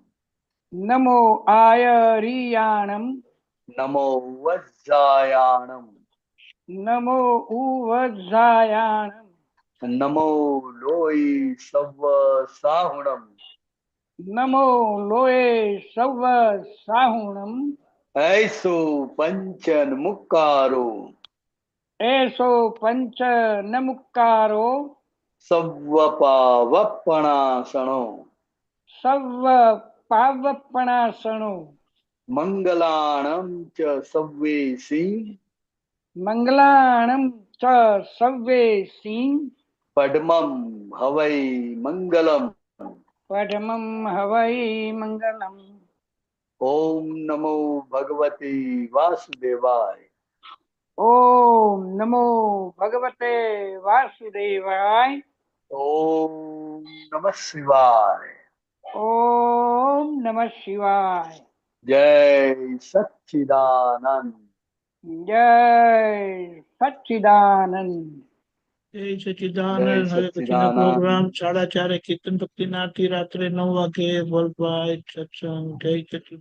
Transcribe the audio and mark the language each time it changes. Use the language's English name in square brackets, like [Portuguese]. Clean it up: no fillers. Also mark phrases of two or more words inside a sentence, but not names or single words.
[Prakrit languages] નમો આયરિયાણમ, નમો વજ્જાયાણમ, નમો ઉવજ્જાયાણમ, નમો લોય સવ સાહુણમ, નમો લોએ સવ સાહુણમ, ऐसो पंचन मुक्कारो, એસો પંચ નમુક્કારો, सव्वपावपणासनो, સવ પાવપણાસણો, मंगलाणं च सव्वेसी, મંગલાણમ ચ સવ્વે સિંહ, पद्मं हवै मंगलम. પઢમમ હવૈ મંગલમ. [Sanskrit] ओम नमो भगवते वासुदेवाय, ઓમ નમો ભગવતે વાસુદેવાય, ओम नमः शिवाय, ઓમ નમઃ શિવાય, जय सच्चिदानंद. જય સચ્ચિદાનંદ. જય જય [Gujarati] સચ્ચિદાનંદ. હવે પછીનો [Sanskrit] સચ્ચિદાનંદ. [Gujarati] પ્રોગ્રામ 4:30 કીર્તન ભક્તિ ના આરતી રાત્રે 9 વાગે વર્લ્ડ વાઇડ સત્સંગ.